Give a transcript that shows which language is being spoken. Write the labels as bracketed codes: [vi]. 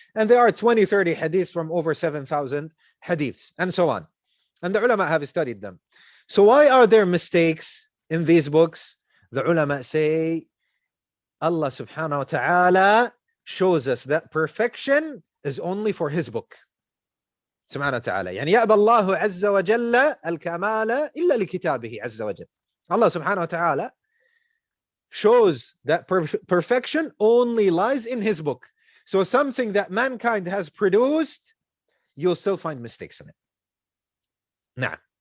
[en] And there are 20-30 hadiths from over 7,000 hadiths and so on. And the ulama have studied them. So why are there mistakes in these books? The ulama say Allah subhanahu wa ta'ala shows us that perfection is only for his book. Subhanahu wa ta'ala. [ar] يعني يأبى الله عز وجل الكمال إلا لكتابه عز وجل. [en] Allah subhanahu wa ta'ala shows that perfection only lies in his book. So something that mankind has produced, you'll still find mistakes in it. Nah.